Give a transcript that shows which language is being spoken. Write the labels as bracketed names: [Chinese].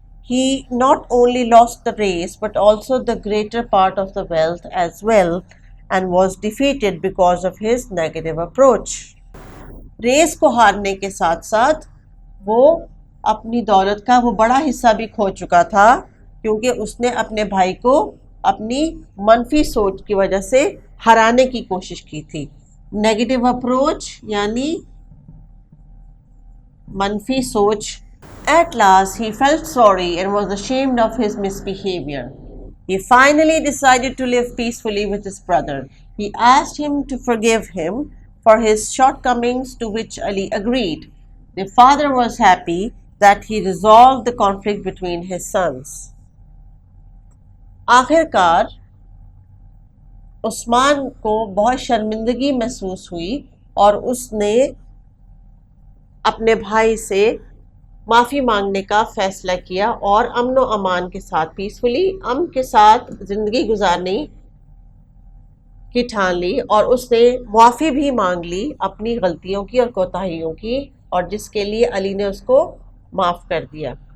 [English] He not only lost the race but also the greater part of the wealth as well and was defeated because of his negative approach. [Hindi] Race को हारने के साथ साथ वो अपनी दौलत का वो बड़ा हिस्सा भी खो चुका था क्योंकि उसने अपने भाई को अपनी मनफी सोच की वजह से हराने की कोशिश की थी. नेगेटिव अप्रोच यानी मनफी सोच. [English] At last, he felt sorry and was ashamed of his misbehavior. He finally decided to live peacefully with his brother. He asked him to forgive him for his shortcomings, to which Ali agreed. The father was happy that he resolved the conflict between his sons. [Hindi] आखिरकार उस्मान को बहुत शर्मिंदगी महसूस हुई और उसने अपने भाई से माफ़ी मांगने का फ़ैसला किया और अमन व अमान के साथ पीसफुली अमन के साथ ज़िंदगी गुजारने की ठान ली, और उसने माफ़ी भी मांग ली अपनी गलतियों की और कोताहियों की, और जिसके लिए अली ने उसको माफ़ कर दिया.